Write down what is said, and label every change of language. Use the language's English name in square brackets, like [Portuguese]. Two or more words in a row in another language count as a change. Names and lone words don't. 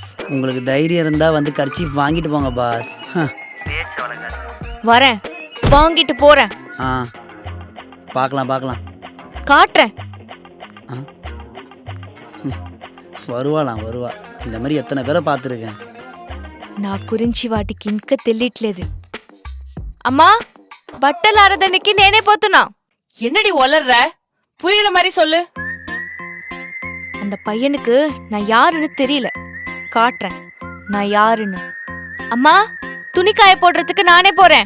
[Tamil] உங்களுக்கு தைரியம் இருந்தா வந்து கர்ச்சீஃப் வாங்கிட்டு போங்க பாஸ். வரேன், வாங்கிட்டு போறேன். பார்க்கலாம். காட்டுறேன். வருவா. இந்த மாதிரி எத்தனை பேரை பார்த்துருக்கேன். [Telugu] నా గురించి వాటికి ఇంకా తెలియట్లేదు. అమ్మా, బట్టలు ఆరదనికి నేనే పోతున్నా. [Tamil] என்னடி ஒலர்ற? புரியுற மாதிரி சொல்லு. அந்த பையனுக்கு நான் யாருன்னு தெரியல, காட்டுறேன் நான் யாருன்னு. அம்மா, துணி காய போடுறதுக்கு நானே போறேன்.